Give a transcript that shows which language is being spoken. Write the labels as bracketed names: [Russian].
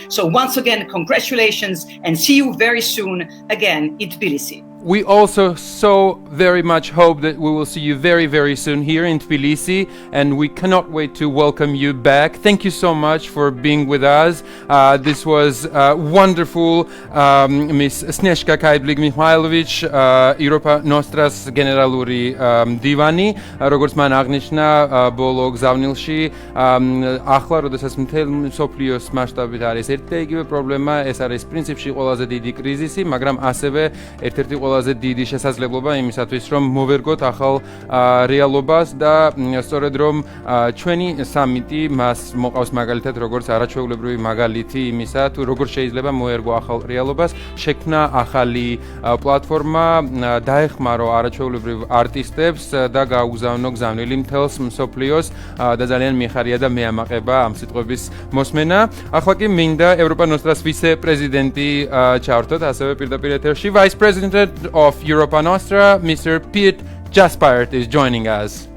[English] So once again, congratulations, and see you very soon again in Tbilisi. We also so very much hope that we will see you very, very soon here in Tbilisi, and we cannot wait to welcome you back. Thank you so much for being with us. This was wonderful. [Georgian] Miss Snezhka Kaidlik-Mikhailovich, Europa Nostras generaluri divani, როგორც მან აღნიშნა ბოლო გზავნილში, ახლა როდესაც მთელ მსოფლიოს მასშტაბით არის ერთი და იგივე პრობლემა, ეს არის პრინციპში ყველაზე დიდი კრიზისი, მაგრამ ასევე ერთ-ერთი ყველაზე დიდი შესაძლებლობა იმისათვის, რომ მოვერგოთ ახალ რეალობას და სწორედ რომ ჩვენი სამიტი მას მოყავს მაგალითად როგორც არაჩვეულებრივი მაგალითი იმისა, თუ როგორ შეიძლება მოერგო ახალ რეალობას, შექმნა ახალი პლატფორმა, დაეხმარო არაჩვეულებრივ არტისტებს და გაუგზავნო გზავნილი მთელს მსოფლიოს და ძალიან მიხარია და მეამაყება ამ სიტყვების მოსმენა. ახლა კი მინდა ევროპა ნოსტრას ვიცე-პრეზიდენტი ჩავრთოთ, ასევე პირდაპირ ეთერში [English] Vice President of Europa Nostra, Mr. Pete Jaspert is joining us.